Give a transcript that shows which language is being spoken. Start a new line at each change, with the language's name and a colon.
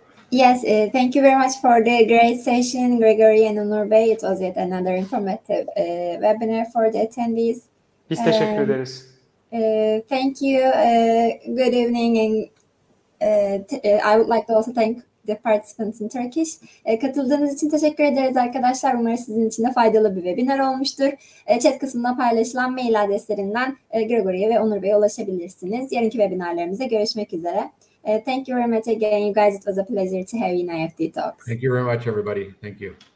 English: Yes, thank you very much for the great session, Gregory and Onur Bey. It was yet another informative webinar for the attendees.
Turkish: Biz teşekkür ederiz.
English: Thank you. Good evening, and I would like to also thank the participants in Turkish.
Turkish: Katıldığınız için teşekkür ederiz arkadaşlar. Umarım sizin için de faydalı bir webinar olmuştur. Chat kısmında paylaşılan mail adreslerinden Gregory'e ve Onur Bey'e ulaşabilirsiniz. Yarınki webinarlarımızda görüşmek üzere.
English: Thank you very much again, you guys. It was a pleasure to have you in IEFT Talks. Thank you very much, everybody. Thank you.